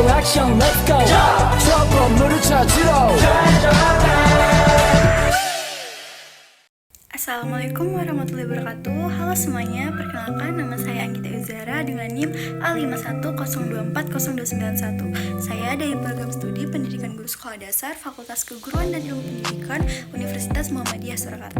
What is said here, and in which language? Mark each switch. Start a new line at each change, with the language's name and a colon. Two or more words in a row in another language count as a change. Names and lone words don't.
Korean: 미션
English: let's go
Korean: 저 건물을 찾으러
Arabic: السلام عليكم ورحمة الله وبركاته.
Indonesian: Halo semuanya, perkenalkan nama saya Anggita Uzara dengan NIM A510240291. Saya dari program studi Pendidikan Guru Sekolah Dasar Fakultas Keguruan dan Ilmu Pendidikan Universitas Muhammadiyah Surakarta.